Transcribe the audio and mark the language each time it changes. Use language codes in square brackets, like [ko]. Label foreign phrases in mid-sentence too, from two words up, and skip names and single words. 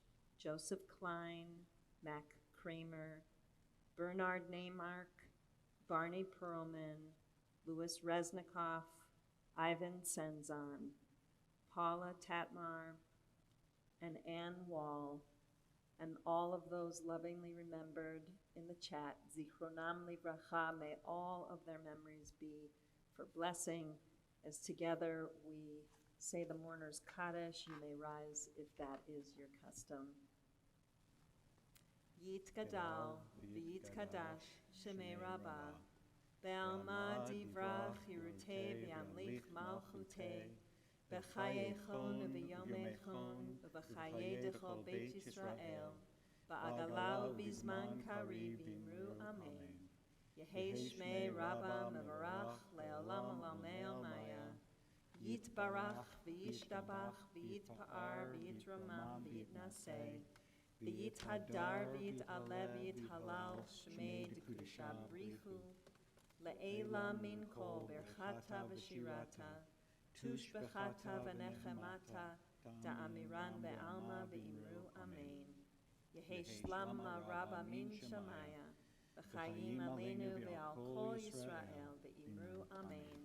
[en] Joseph Klein, Mac Kramer, Bernard Neymark, Barney Perlman, Louis Reznikoff, Ivan Senzon, Paula Tatmar, and Ann Wall, and all of those lovingly remembered in the chat. [he] זכרונם לברכה, [en] may all of their memories be for blessing. As together we say the mourner's Kaddish, you may rise if that is your custom. [arc] יתגדל ויתקדש שמיה רבא בעלמא די ברא כרעותיה וימליך מלכותיה בחייכון וביומיכון ובחיי דכל בית ישראל בעגלא ובזמן קריב ואמרו אמן. יהא שמיה רבא מברך לעלם עלמי עלמיא יתברך וישתבח ויתפאר ויתרומם ויתנשא ויתהדר ויתעלה ויתהלל שמיה דקודשא בריך הוא לעלא מן כל ברכתא ושירתא תשבחתא ונחמתא דאמירן בעלמא ואמרו אמן. יהא שלמא רבא מן שמיא וחיים עלינו ועל כל ישראל ואמרו אמן.